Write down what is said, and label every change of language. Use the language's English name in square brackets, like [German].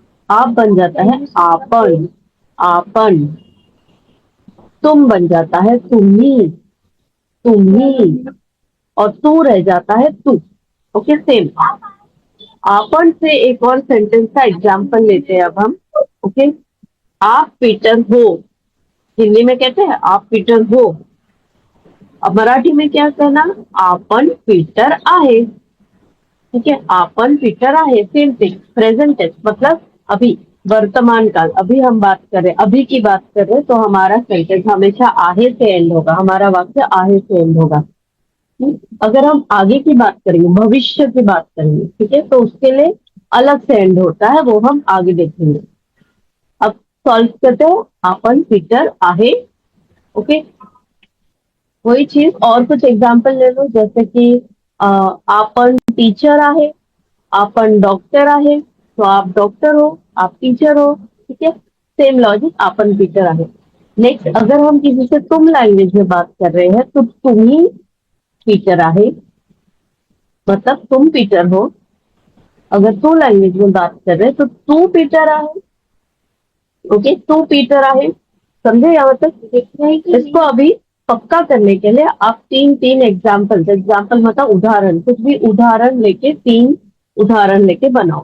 [Hindi] आप बन जाता है आपन, आपन। तुम बन जाता है तुम्ही, तुम्ही। और तू रह जाता है तू। Okay, same. आपन से एक और सेंटेंस का एग्जाम्पल लेते हैं अब हम। ओके, आप पीटर हो। हिंदी में कहते हैं आप पीटर हो। अब मराठी में क्या कहना? [Marathi] आपण पीटर आहे। [Hindi] ठीक है, [Marathi] आपण पीटर आहे, [Hindi] सेम थिंग। प्रेजेंट टेंस मतलब अभी, वर्तमान काल। अभी हम बात कर रहे हैं, अभी की बात कर रहे हैं, तो हमारा सेंटेंस हमेशा आहे से एंड होगा, हमारा वाक्य आहे से एंड होगा। अगर हम आगे की बात करेंगे, भविष्य की बात करेंगे, ठीक है, तो उसके लिए अलग से एंड होता है, वो हम आगे देखेंगे। अब सॉल्व करते हो, [Marathi] आपण पीटर आहे। [Hindi] ओके, वही चीज और कुछ एग्जाम्पल ले लो। जैसे कि [Marathi] आपण टीचर आहे, आपण डॉक्टर आहे, [Hindi] तो आप डॉक्टर हो, आप टीचर हो। ठीक है, सेम लॉजिक, [Marathi] आपण टीचर आहे। [Hindi] नेक्स्ट, अगर हम किसी से तुम लैंग्वेज में बात कर रहे हैं, तो [Marathi] तुम ही टीचर आहे, [Hindi] मतलब तुम पीटर हो। अगर तू लैंग्वेज में बात कर रहे हैं तो [Marathi] तू पीटर आहे। [Hindi] ओके, तू पीटर आहे। समझे यहाँ तक? इसको अभी पक्का करने के लिए आप 3 एग्जाम्पल, एग्जाम्पल मतलब उदाहरण, कुछ भी उदाहरण लेके, 3 उदाहरण लेके बनाओ।